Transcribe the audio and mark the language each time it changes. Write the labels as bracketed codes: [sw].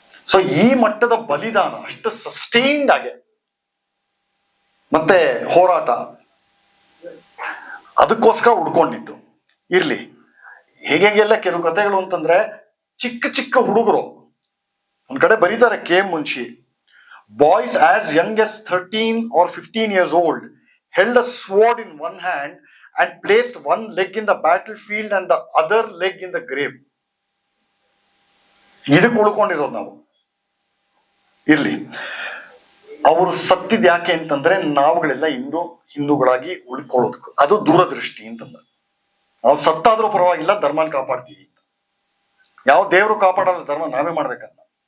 [kn] So ಈ ಮಟ್ಟದ ಬಲಿದಾನ, ಅಷ್ಟು ಸಸ್ಟೈನ್ಡ್ ಆಗಿ, ಮತ್ತೆ ಹೋರಾಟ ಅದಕ್ಕೋಸ್ಕರ ಉಡ್ಕೊಂಡಿದ್ದು. ಇರ್ಲಿ, ಹೇಗೆಲ್ಲ ಕೆಲವು ಕಥೆಗಳು ಅಂತಂದ್ರೆ, ಚಿಕ್ಕ ಚಿಕ್ಕ ಹುಡುಗರು ಒಂದ್ ಕಡೆ ಬರೀತಾರೆ KM. [en] Munshi, boys as young as 13 or 15 years old held a sword in one hand and placed one leg in the battlefield and the other leg in the grave. [kn] ಇದಕ್ಕೆ ಉಳ್ಕೊಂಡಿರೋದು ನಾವು. ಇರ್ಲಿ, ಅವರು ಸತ್ತಿದ್ ಯಾಕೆ ಅಂತಂದ್ರೆ ನಾವುಗಳೆಲ್ಲ ಹಿಂದೂಗಳಾಗಿ ಉಳ್ಕೊಳ್ಳೋದಕ್ಕೆ. ಅದು ದೂರದೃಷ್ಟಿ ಅಂತಂದ್ರೆ, ನಾವು ಸತ್ತಾದ್ರೂ ಪರವಾಗಿಲ್ಲ, ಧರ್ಮನ ಕಾಪಾಡ್ತೀವಿ ಅಂತ. ಯಾವ ದೇವರು ಕಾಪಾಡಲ್ಲ, ಧರ್ಮ ನಾವೇ ಮಾಡ್ಬೇಕಂತ.